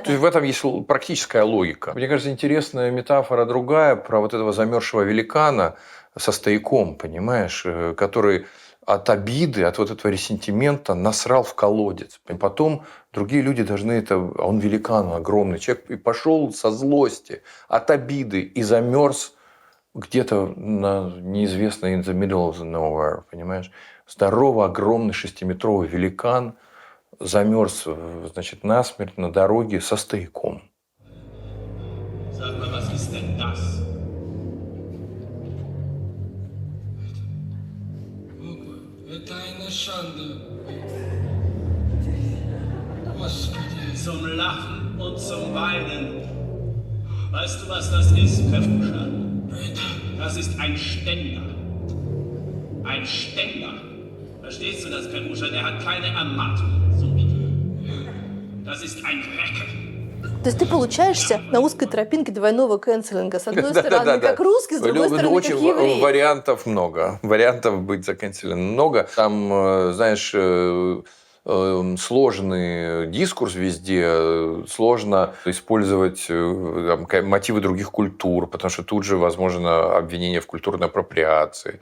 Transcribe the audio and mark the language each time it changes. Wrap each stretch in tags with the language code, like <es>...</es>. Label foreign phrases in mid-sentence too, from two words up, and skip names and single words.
<ru>То есть в этом есть практическая логика. Мне кажется, интересная метафора другая про вот этого замерзшего великана со стояком, понимаешь, который от обиды, от вот этого ресентимента насрал в колодец. И потом другие люди должны это... А он великан, огромный человек. И пошел со злости, от обиды и замерз где-то на неизвестной</ru> <en>in the middle of the nowhere,</en> <ru>понимаешь? Здоровый, огромный 6-метровый великан замерз, значит, насмерть на дороге со стояком. Это</ru> <de>eine Schande.</de> <ru>Господи.</ru> <de>Zum Lachen und zum Weinen. Weißt du, was das ist, Petruscha? Das ist ein Ständer. Ein Ständer. Verstehst du das, Petruscha? Der hat keine Ermattung. So wie du. Das ist ein Recke.</de> <ru>То есть ты получаешься на узкой тропинке двойного канцелинга. С одной стороны, как русский, с другой стороны, как еврей. Вариантов много. Вариантов быть заканчивленным много. Там, знаешь, сложный дискурс везде, сложно использовать мотивы других культур, потому что тут же возможно обвинение в культурной апроприации.</ru>